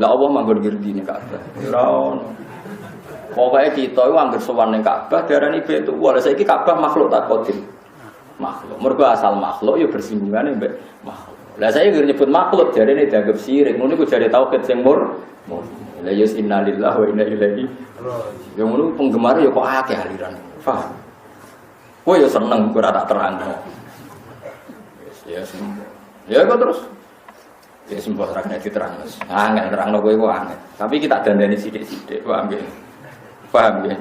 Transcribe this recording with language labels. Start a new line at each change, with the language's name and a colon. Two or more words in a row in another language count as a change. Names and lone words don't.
Javanese: Lah Allah manggon ngerti ning Ka'bah. Ora ono. Pokoke kita iku anggere sowan ning Ka'bah darani Baitullah. Lah saiki Ka'bah makhluk tak kodim. Makhluk. Mergo asal makhluk yo bersinggungan mbek makhluk. Lah saya nyebut makhluk jarene dianggap syirik. Ngono iku jare tauhid sing murni.
Arabic: La yus inna lillahi wa inna ilaihi raji'un.
Javanese: Yang ngono penggemar ya kok akeh aliran. Paham? Kowe ya seneng kok ora tak terangno. Ya sembuh. Ya kok terus. Ya sembuh ora kena diterangno. Angel terangno kowe kok angel. Tapi kita dandani sithik-sithik, paham nggih? Paham nggih?